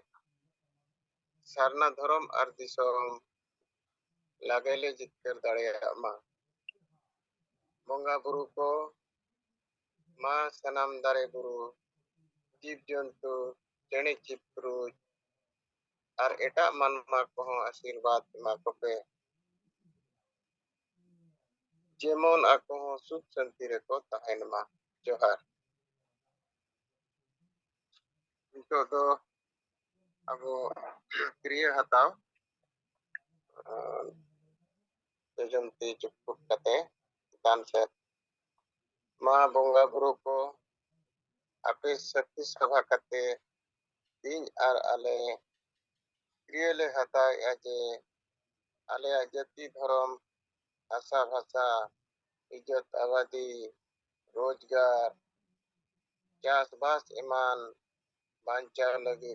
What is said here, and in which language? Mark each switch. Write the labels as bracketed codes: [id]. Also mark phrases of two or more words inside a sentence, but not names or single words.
[sat] ᱥᱟᱨᱱᱟ ᱫᱷᱚᱨᱢᱚ ᱟᱨ ᱫᱤᱥᱚᱢ ᱞᱟᱜᱮᱞᱮ ᱡᱤᱛᱠᱚᱨ ᱫᱟᱲᱮᱭᱟ ᱢᱟ ᱵᱚᱸᱜᱟ ᱵᱩᱨᱩ ᱠᱚ ᱢᱟ ᱥᱟᱱᱟᱢ ᱫᱟᱨᱮ ᱵᱩᱨᱩ ᱡᱤᱣ ᱡᱚᱱᱛᱩ ᱪᱮᱬᱮ ᱪᱤᱯᱨᱩᱡ ᱟᱨ ᱮᱴᱟ ᱢᱟᱱᱢᱟ ᱠᱚ ᱟᱥᱤᱨᱵᱟᱫ ᱢᱟ ᱠᱚᱯᱮ ᱡᱮᱢᱚᱱ ᱟᱠᱚ ᱥᱩᱠ ᱥᱟᱱᱛᱤ ᱨᱮᱠᱚ ᱛᱟᱦᱮᱱ ᱢᱟ ᱡᱚᱦᱟᱨ. ᱱᱤᱛᱚ ᱫᱚ ᱟᱵᱚ ᱠᱨᱤᱭᱟ ᱦᱟᱛᱟᱣ ᱡᱚᱡᱚᱱᱛᱤ ᱪᱩᱯᱩᱫ ᱠᱟᱛᱮ ᱪᱮᱛᱟᱱ ᱥᱮᱫ ᱢᱟ ᱵᱚᱸᱜᱟ ᱵᱩᱨᱩ ᱠᱚ ᱟᱯᱮ ᱥᱟᱹᱠᱷᱤ ᱥᱚᱵᱷᱟ ᱠᱟᱛᱮ ᱤᱧ ᱟᱨ ᱟᱞᱮ ᱠᱨᱤᱭᱟᱹ ᱞᱮ ᱦᱟᱛᱟᱣᱮᱜᱼᱟ ᱡᱮ ᱟᱞᱮᱭᱟᱜ ᱡᱟᱹᱛᱤ ᱫᱷᱚᱨᱚᱢ ᱵᱷᱟᱥᱟ ᱵᱷᱟᱥᱟ ᱤᱡᱽᱡᱚᱛ ᱟᱵᱟᱫᱤ ᱨᱳᱡᱽᱜᱟᱨ ᱪᱟᱥᱵᱟᱥ ᱮᱢᱟᱱ ᱵᱟᱧᱪᱟᱣ ᱞᱟᱹᱜᱤᱫ